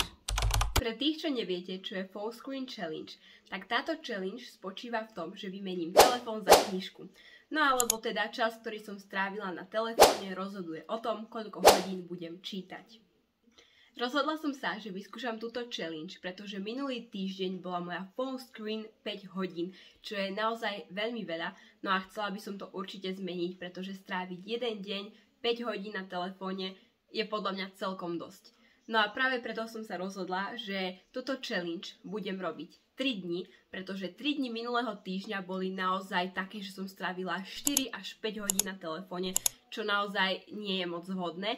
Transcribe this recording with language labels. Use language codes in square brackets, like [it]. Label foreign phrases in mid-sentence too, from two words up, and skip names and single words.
[sk] Pre tých, čo neviete, čo je [en] Phone Screen Challenge, [sk] tak táto challenge spočíva v tom, že vymením telefón za knižku. No alebo teda čas, ktorý som strávila na telefóne, rozhoduje o tom, koľko hodín budem čítať. Rozhodla som sa, že vyskúšam túto challenge, pretože minulý týždeň bola moja [en] phone screen [sk] 5 hodín, čo je naozaj veľmi veľa, no a chcela by som to určite zmeniť, pretože stráviť jeden deň 5 hodín na telefóne je podľa mňa celkom dosť. No a práve preto som sa rozhodla, že túto challenge budem robiť 3 dni, pretože 3 dni minulého týždňa boli naozaj také, že som strávila 4 až 5 hodín na telefóne, čo naozaj nie je moc vhodné.